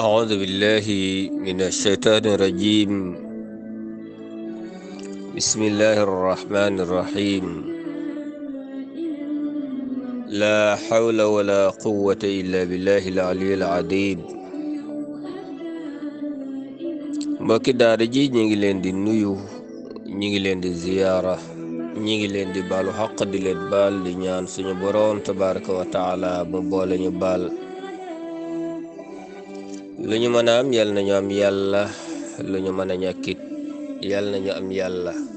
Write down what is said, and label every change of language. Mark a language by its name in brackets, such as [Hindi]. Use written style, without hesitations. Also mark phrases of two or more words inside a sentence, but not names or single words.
[Arabic] أعوذ بالله من الشيطان الرجيم. بسم الله الرحمن الرحيم. لا حول ولا قوة إلا بالله العلي العظيم. [Wolof] mbokki daara ji ñi ngi leen di nuyu, ñi ngi leen di ziyaara, ñi ngi leen di baalu xaq di leen baal di ñaan suñu boroom [Arabic] تبارك وتعالى [Wolof] mu boole ñu baal. lu ñu mën a am yal nañu am yàlla, lu ñu mën a ñàkkit yal nañu am yàlla.